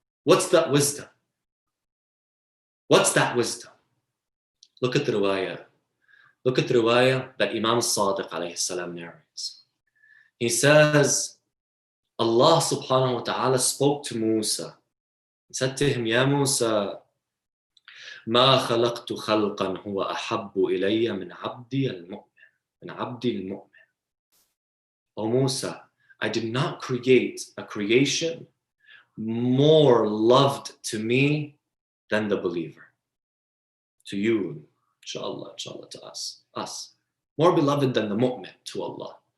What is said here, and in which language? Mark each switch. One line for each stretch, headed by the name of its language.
English: What's that wisdom? What's that wisdom? Look at the riwayah. Look at the riwayah that Imam Sadiq alayhi salam narrates. He says, Allah subhanahu wa ta'ala spoke to Musa. He said to him,
Arabic: Ya Musa, ما خلقت خلقا هو أحب إلي من عبدي المؤمن. من عبدي المؤمن.
English: O Musa, I did not create a creation more loved to me than the believer. To you, inshallah, to us. More beloved than the mu'min to Allah.